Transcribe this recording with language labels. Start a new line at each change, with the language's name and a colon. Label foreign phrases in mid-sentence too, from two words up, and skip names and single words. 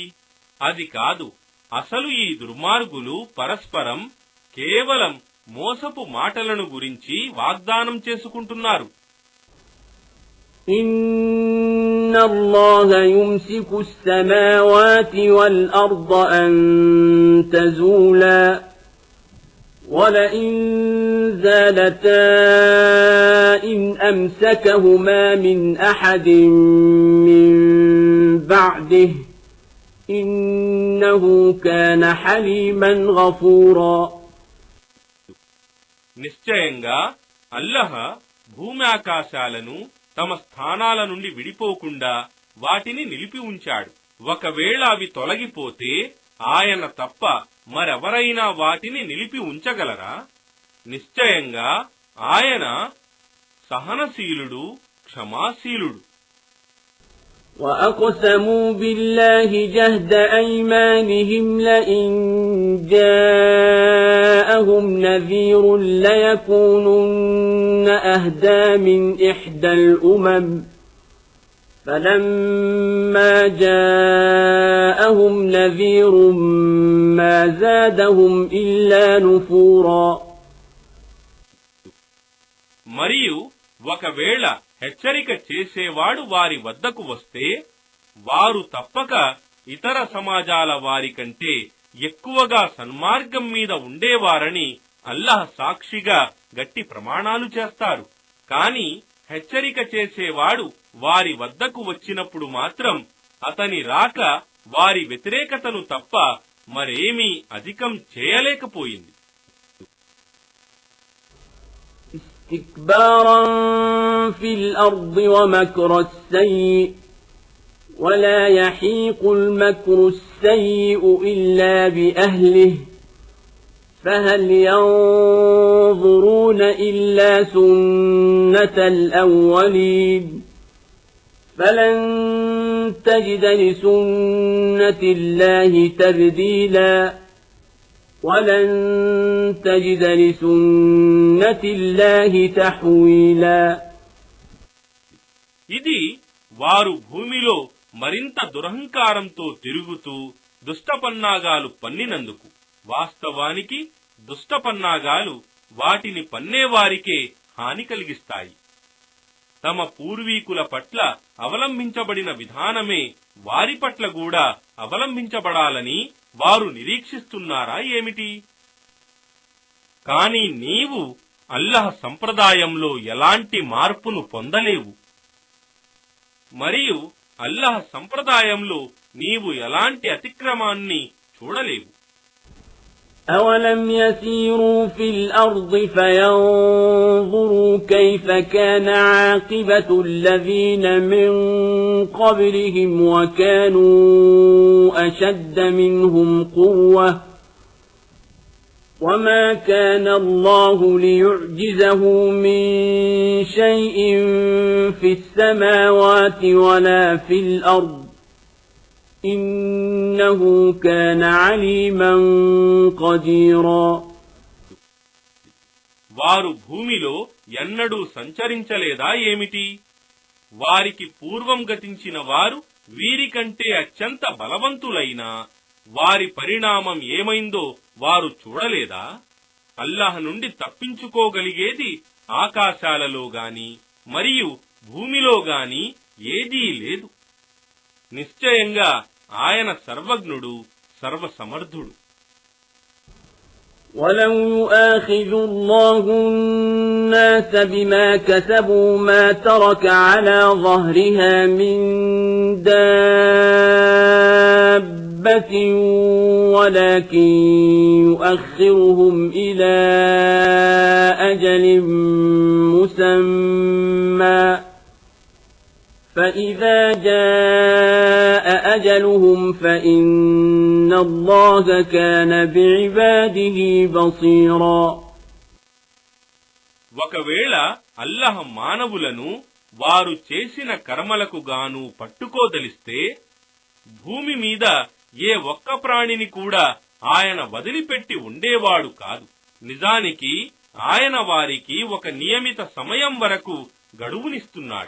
Telugu: అది కాదు, అసలు ఈ దుర్మార్గులు పరస్పరం కేవలం మోసపు మాటలను గురించి వాగ్దానం చేసుకుంటున్నారు.
Arabic: إن الله يمسك السماوات والأرض أن تزولا ولئن زالتا إن أمسكهما من أحد من بعده إنه كان حليما غفورا.
Telugu: నిశ్చయంగా అల్లహ భూమ్యాకాశాలను తమ స్థానాల నుండి విడిపోకుండా వాటిని నిలిపి ఉంచాడు. ఒకవేళ అవి తొలగిపోతే ఆయన తప్ప మరెవరైనా వాటిని నిలిపి ఉంచగలరా? నిశ్చయంగా ఆయన సహనశీలుడు, క్షమాశీలుడు.
Arabic: وأقسموا بالله جهد أيمانهم لئن جاءهم نذير ليكونن أهدى من إحدى الأمم فلما جاءهم نذير ما زادهم إلا نفورا.
Telugu: మరియు ఒకవేళ హెచ్చరిక చేసేవాడు వారి వద్దకు వస్తే వారు తప్పక ఇతర సమాజాల వారి కంటే ఎక్కువగా సన్మార్గం మీద ఉండేవారని అల్లాహ్ సాక్షిగా గట్టి ప్రమాణాలు చేస్తారు. కాని హెచ్చరిక చేసేవాడు వారి వద్దకు వచ్చినప్పుడు మాత్రం అతని రాక వారి వ్యతిరేకతను తప్ప మరేమీ అధికం చేయలేకపోయింది.
Arabic: استكبارا في الأرض ومكر السيء ولا يحيق المكر السيء إلا بأهله فهل ينظرون إلا سنة الأولين فلن تجد لسنة الله تبديلا ولن تجد لسنة الله تحويلا.
Telugu: ఇది వారు భూమిలో మరింత దురహంకారంతో తిరుగుతూ దుష్టపన్నాగాలు పన్నినందుకు. వాస్తవానికి దుష్టపన్నాగాలు వాటిని పన్నేవారికే హాని కలిగిస్తాయి. తమ పూర్వీకుల పట్ల అవలంబించబడిన విధానమే వారి పట్ల కూడా అవలంబించబడాలని వారు నిరీక్షిస్తున్నారా ఏమిటి? కాని నీవు అల్లాహ్ సంప్రదాయంలో ఎలాంటి మార్పును పొందలేవు, మరియు అల్లాహ్ సంప్రదాయంలో నీవు ఎలాంటి అతిక్రమాన్ని చూడలేవు.
Arabic: أولم يسيروا في الأرض فينظروا كيف كان عاقبة الذين من قبلهم وكانوا أشد منهم قوة وما كان الله ليعجزه من شيء في السماوات ولا في الأرض إنه كان عليما قديرا.
Telugu: వారు భూమిలో ఎన్నడూ సంచరించలేదా ఏమిటి? వారికి పూర్వం గతించిన వారు వీరికంటే అత్యంత బలవంతులైనా వారి పరిణామం ఏమైందో వారు చూడలేదా? అల్లాహ్ నుండి తప్పించుకోగలిగేది ఆకాశాలలో గాని మరియు భూమిలో గాని ఏదీ లేదు. నిశ్చయంగా ఆయన సర్వజ్ఞుడు, సర్వసమర్థుడు.
Arabic: ولو يؤاخذ الله الناس بما كسبوا ما ترك على ظهرها من دابة ولكن يؤخرهم إلى أجل مسمى فإذا جاء أجلهم فإن الله كان بعباده بصيرا.
Telugu: ఒకవేళ అల్లాహ్ మానవులను వారు చేసిన కర్మలకు గాను పట్టుకోదలిస్తే భూమి మీద ఏ ఒక్క ప్రాణిని కూడా ఆయన వదిలిపెట్టి ఉండేవాడు కాదు. నిజానికి ఆయన వారికి ఒక నియమిత సమయం వరకు గడువునిస్తున్నాడు.